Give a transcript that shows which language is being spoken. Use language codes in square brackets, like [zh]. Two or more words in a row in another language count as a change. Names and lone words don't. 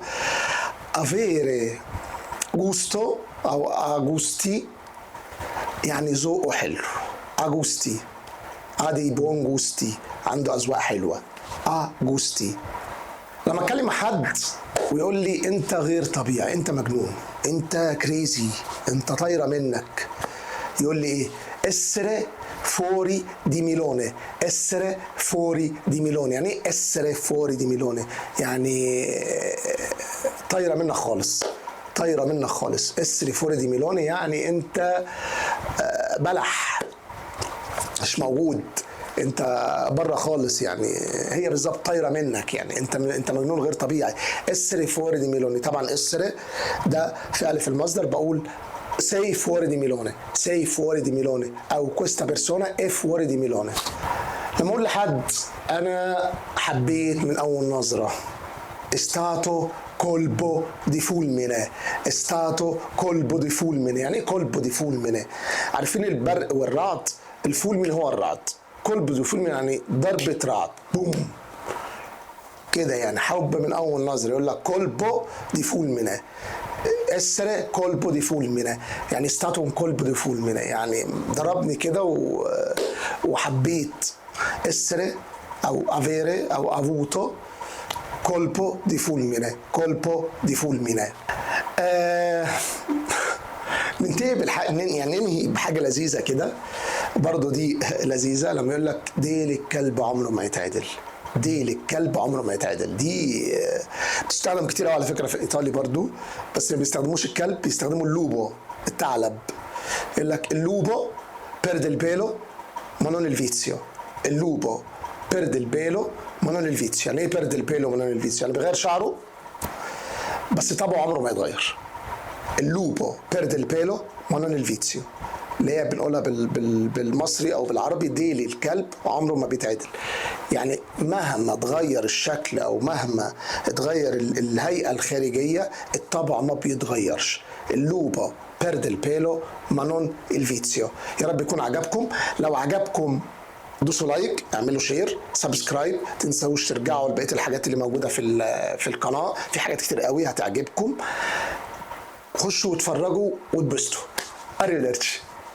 [it] avere gusto o a gusto [ar] يعني ذوقه حلو. [it] a gusto di buon gusto, [ar] عنده اذواق حلوه. [it] اجوستي. [ar] لما اتكلم مع حد ويقول لي انت غير طبيعي، انت مجنون، انت كريزي، انت طايره منك، يقول لي ايه؟ [it] essere fuori di Milone. essere fuori di Milone [ar] يعني ايه [it] essere fuori di Milone؟ [ar] يعني طايره منك خالص، طايره منك خالص. [it] essere fuori di Milone [ar] يعني انت بلح، مش موجود، انت بره خالص. يعني هي بالظبط طايره منك، يعني انت مجنون غير طبيعي. [it] essere fuori di Milone. [ar] طبعا essere ده فعل في المصدر، بقول [it] sei fuori di Milone، sei fuori di Milone، او questa persona è fuori di Milone. [ar] لما اقول لحد انا حبيت من اول نظره، [it] stato colpo di fulmine. stato colpo di fulmine [ar] يعني ايه [it] colpo di fulmine؟ [ar] عارفين البرق والرعد؟ الفولمين هو الرعد. [it] colpo di fulmine [ar] يعني ضربة رعد، بوم كده، يعني حب من اول نظر. يقول لك [it] colpo di fulmine، essere colpo di fulmine يعني stato un colpo di fulmine، [ar] يعني ضربني كده وحبيت. [it] essere او avere او avuto colpo di fulmine، colpo di fulmine. [ar] ننهي بحاجه لذيذه كده برضو، دي لذيذه. لما يقول لك ديل الكلب عمره ما يتعدل. ديل الكلب عمره ما يتعدل، دي بتستخدم كتير قوي على فكره في الايطالي برضو، بس ما بيستخدموش الكلب، بيستخدموا اللوبو، الثعلب. [it] يقول لك اللوبو perde il pelo ma non il vizio. اللوبو perde il pelo ma non il vizio. [ar] يعني ايه [it] perde il pelo ma non il vizio؟ [ar] يعني بيغير شعره بس طبعه عمره ما يتغير. [it] اللوبو perde il pelo ma non il vizio، [ar] اللي هي بنقولها بالمصري او بالعربي ديلي الكلب وعمره ما بيتعدل. يعني مهما تغير الشكل او مهما تغير الهيئه الخارجيه، الطبع ما بيتغيرش. اللوبو perde il pelo ma non il vizio. يا رب يكون عجبكم. لو عجبكم دوسوا لايك، اعملوا شير، سبسكرايب، تنسوش ترجعوا لبقيه الحاجات اللي موجوده في القناه، في حاجات كتير قوي هتعجبكم. خشوا واتفرجوا واتبسطوا. [it] arrivederci.